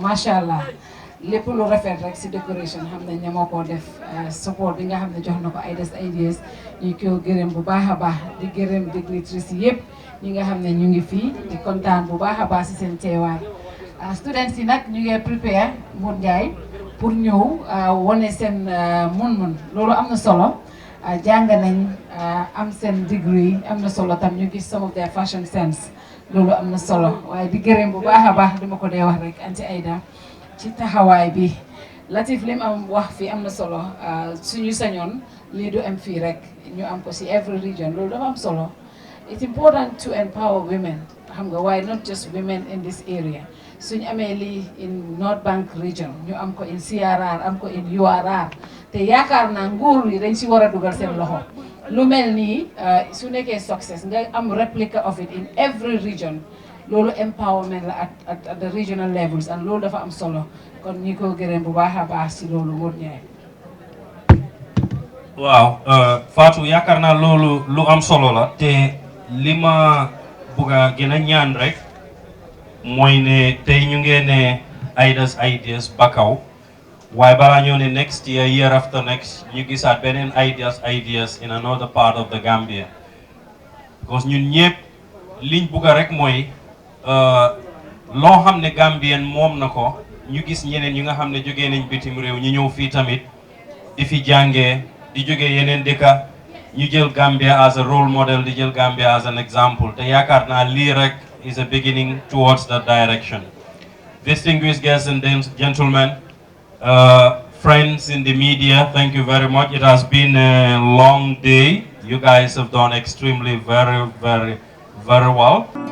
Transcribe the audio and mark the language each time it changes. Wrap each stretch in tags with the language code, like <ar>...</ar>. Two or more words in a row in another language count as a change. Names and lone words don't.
<ar>ما شاء الله</ar> <wo>lépp lu rafet rek si décoration xam nañ ne moo ko def support bi nga xam ne jox na ko ideas ñu ko gërëm bu baax a baax di gërëm dignitaires yëpp ñi nga xam ne ñu ngi fii di kontaan bu baax a baax si seen teewaay students yi nag ñu ngi prepare Mour Ndiaye pour ñëw wane seen mun-mun loolu am na solo jàng nañ am seen degree am na solo tam ñu gis</wo> <en>some of their fashion sense</en> <wo>loolu am na solo waaye di gërëm bu baax a baax dama ko dee wax rek anti Aida ci taxawaay bi Latif lim am wax fii am na solo suñu sañoon lii du am fii rek ñu am ko si</wo> <en>every region</en> <wo>loolu dafa am solo</wo> <en>it's important to empower women</en> <wo>xam nga waaye</wo> <en>not just women in this area</en> <wo>suñu amee lii</wo> <en>in North Bank region</en> <wo>ñu am ko</wo> <en>in CRR</en> <wo>am ko</wo> <en>in URR</en> <wo>te yaakaar naa nguur yi dañ si war a dugal seen loxo lu mel nii su nekkee success nga am</wo> <en>replica of it in every region</en> <wo>loolu empowerment la</wo> <en>at the regional levels and</en> <wo>loolu dafa am solo kon ñi ko gërëm bu baax a baax si loolu Mour Ndiaye. waaw Fatou yaakaar naa loolu lu am solo la te li ma bugg a gën a ñaan rek mooy ne tey ñu ngeen ne Aida's ideas Bakaw waaye balaa ñoo ne</wo> <en>next year after next</en> <wo>ñu gisaat beneen</wo> <en>ideas in another part of the Gambia</en> <wo>because ñun ñëpp liñ bugg a rek mooy loo xam ne Gambien moom na ko ñu gis ñeneen ñu nga xam ne jógee nañ bitim réew ñu ñëw fii tamit di fi jàngee di jógee yeneen dëkka ñu jël</wo> <en>Gambia as a role model</en> <wo>di jël</wo> <en>Gambia as an example</en> <wo>te yaakaar naa lii rek</wo> <en>is a beginning towards that direction. Distinguished guests and gentlemen, friends in the media, thank you very much. It has been a long day. You guys have done extremely very well.</en>